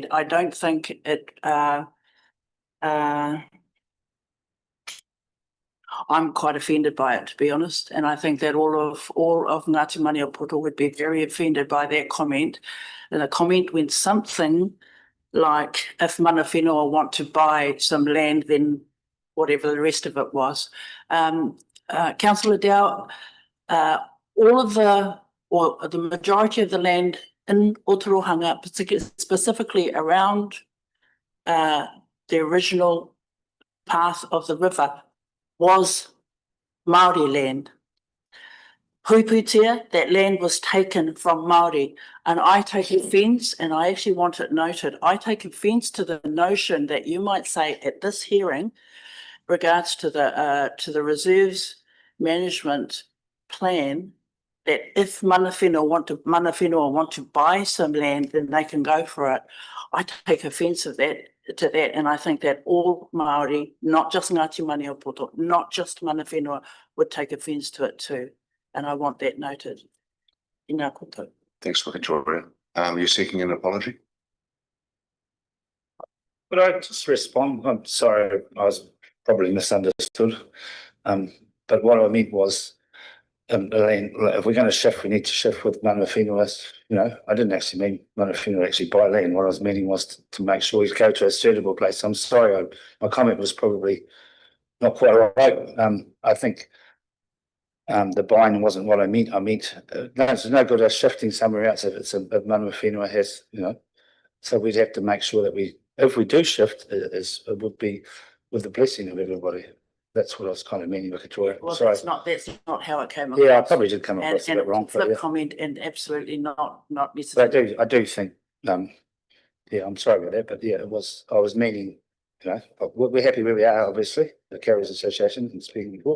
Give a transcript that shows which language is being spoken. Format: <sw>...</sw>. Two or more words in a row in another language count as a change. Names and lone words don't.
<en>I don't think it, I'm quite offended by it, to be honest, and I think that all of Ngāti Maniapoto would be very offended by that comment. And the comment went something like, if</en> <mi>mana whenua</mi> <en>want to buy some land, then whatever the rest of it was. Councillor Dow, all of the majority of the land in Ōtorohanga, specifically around the original path of the river, was Māori land. Puputia, that land was taken from Māori, and I take offence, and I actually want it noted, I take offence to the notion that you might say at this hearing, regards to the reserves management plan, that if</en> <mi>mana whenua</mi> <en>want to buy some land, then they can go for it. I take offence to that, and I think that all Māori, not just Ngāti Maniapoto, not just</en> <mi>mana whenua,</mi> <en>would take offence to it too. And I want that noted.</en> <mi>Ina koto.</mi> <en>Thanks, Victoria. You're seeking an apology? But I just respond, I'm sorry, I was probably misunderstood. But what I meant was, Elaine, if we're going to shift, we need to shift with</en> <mi>mana whenua.</mi> <en>I didn't actually mean</en> <mi>mana whenua</mi> <en>actually buy land. What I was meaning was to make sure we go to a suitable place. I'm sorry, my comment was probably not quite right. I think the buying wasn't what I meant. I meant there's no good us shifting somewhere else if it's a</en> <mi>mana whenua</mi> <en>has, So we'd have to make sure that if we do shift, it would be with the blessing of everybody. That's what I was kind of meaning, Victoria. Well, sorry. that's not how it came across. Yeah, I probably did come across a bit wrong. Flip comment, and absolutely not But necessarily. I do think, I'm sorry about that, but yeah, I was meaning, we're happy where we are, obviously, the Carriers Association and speaking before.</en>